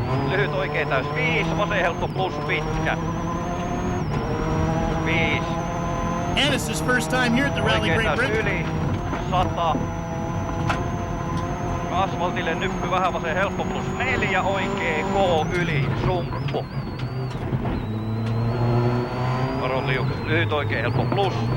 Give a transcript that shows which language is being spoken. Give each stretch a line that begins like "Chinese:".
Finnish: Lyhyt oikein täys, 5, vasen helppo plus pitkä. 5.
English: And it's his first time here at the Rally Great Britain.
Finnish: Yli, 100. Asfaltille nyppy vähän vasen helppo plus 4, oikein K yli, sumppu. Varo liukas, lyhyt oikein helppo plus.